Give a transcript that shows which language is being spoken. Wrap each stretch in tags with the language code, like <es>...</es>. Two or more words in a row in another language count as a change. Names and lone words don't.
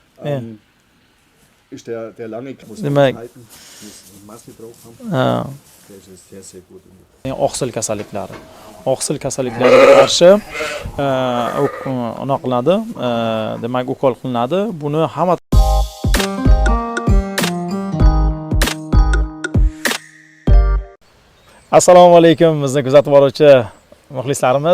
<de>ist der lange halten, Masse drauf haben. Der ist sehr, sehr gut.</de> <uz>Oqsil kasalliklari. Oqsil kasalliklariga qarshi anaqa qilinadi, demak ukol qilinadi. Buni hamma Assalomu alaykum, bizni kuzatib boruvchi muxlislarimiz.</uz>